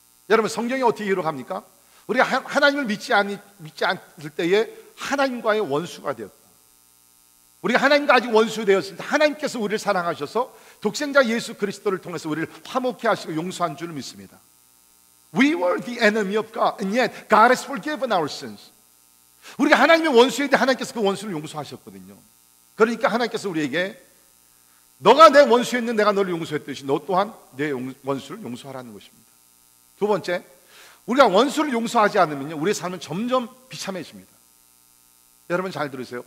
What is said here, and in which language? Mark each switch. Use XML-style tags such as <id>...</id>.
<ko>여러분, 성경이 어떻게 기록합니까? 우리가 하나님을 믿지 않을 때에 하나님과의 원수가 되었다. 우리가 하나님과 아직 원수되었을 때 하나님께서 우리를 사랑하셔서 독생자 예수 그리스도를 통해서 우리를 화목케 하시고 용서한 줄 믿습니다.</ko> <en>We were the enemy of God, and yet God has forgiven our sins.</en> <ko>우리가 하나님의 원수인데 하나님께서 그 원수를 용서하셨거든요. 그러니까 하나님께서 우리에게 너가 내 원수였는데 내가 너를 용서했듯이 너 또한 내 원수를 용서하라는 것입니다. 두 번째, 우리가 원수를 용서하지 않으면요, 우리의 삶은 점점 비참해집니다. 여러분 잘 들으세요.</ko>